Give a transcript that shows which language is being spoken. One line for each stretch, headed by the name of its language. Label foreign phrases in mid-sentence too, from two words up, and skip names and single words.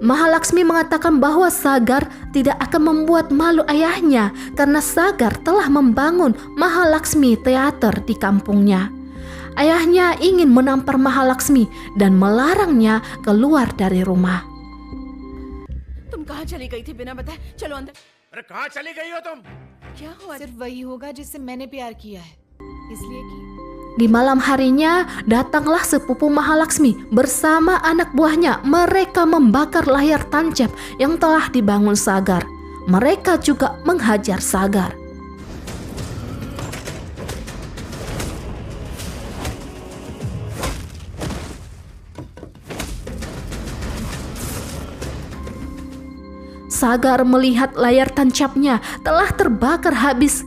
Indonesian: Mahalaksmi mengatakan bahwa Sagar tidak akan membuat malu ayahnya karena Sagar telah membangun Mahalaksmi Teater di kampungnya. Ayahnya ingin menampar Mahalaksmi dan melarangnya keluar dari rumah.
Hindi: तुम कहाँ चली गई थी बिना बताए? चलो अंदर। अरे कहाँ चली गई हो तुम? क्या हुआ? सिर्फ वही होगा जिससे मैंने प्यार किया है, इसलिए कि
Indonesian: Di malam harinya, datanglah sepupu Mahalaksmi bersama anak buahnya. Mereka membakar layar tancap yang telah dibangun Sagar. Mereka juga menghajar Sagar. Sagar melihat layar tancapnya telah terbakar habis.